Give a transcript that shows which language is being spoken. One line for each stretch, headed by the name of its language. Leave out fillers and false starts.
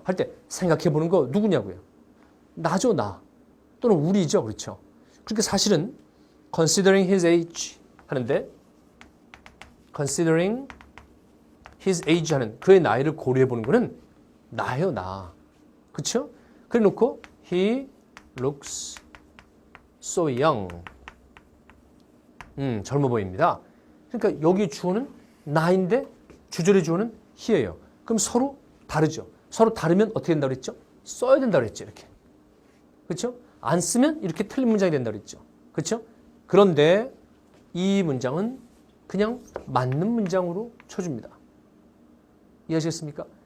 Korean: 할 때, 생각해 보는 거 누구냐고요? 나죠, 나. 또는 우리죠, 그렇죠? 그러니까 사실은,
English: considering his age
Korean: 하는데, considering his age 하는 그의 나이를 고려해 보는 거는 나예요, 나. 그렇죠?
English: 그래 놓고, he looks so young.
Korean: 젊어 보입니다. 그러니까 여기 주어는 나인데 주절의 주어는 he예요. 그럼 서로 다르죠. 서로 다르면 어떻게 된다고 그랬죠? 써야 된다고 그랬죠. 이렇게. 그렇죠? 안 쓰면 이렇게 틀린 문장이 된다고 그랬죠. 그렇죠? 그런데 이 문장은 그냥 맞는 문장으로 쳐줍니다. 이해하시겠습니까?